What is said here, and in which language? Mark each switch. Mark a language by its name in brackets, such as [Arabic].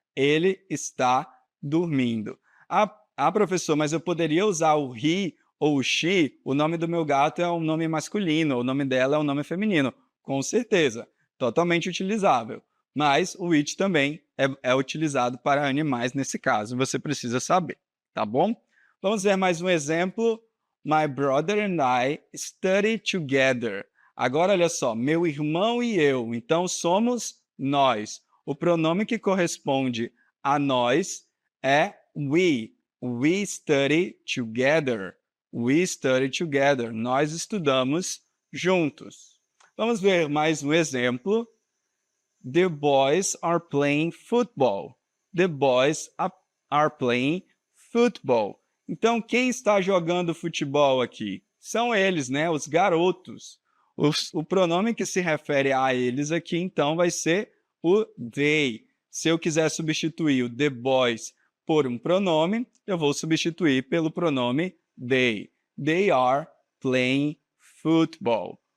[Portuguese] Ele está dormindo. Professor, mas eu poderia usar o he ou o she, o nome do meu gato é um nome masculino, o nome dela é um nome feminino. Com certeza, totalmente utilizável. Mas o it também é utilizado para animais nesse caso, você precisa saber, tá bom? Vamos ver mais um exemplo. [English] My brother and I study together. [Portuguese] Agora, olha só, meu irmão e eu, então somos nós. O pronome que corresponde a nós é we. [English] We study together. We study together. [Portuguese] Nós estudamos juntos. Vamos ver mais um exemplo. [English] The boys are playing football. The boys are playing football. [Portuguese] Então, quem está jogando futebol aqui? São eles, né? Os garotos. O pronome que se refere a eles aqui, então, vai ser o they. Se eu quiser substituir o the boys por um pronome, eu vou substituir pelo pronome they. [English] They are playing football.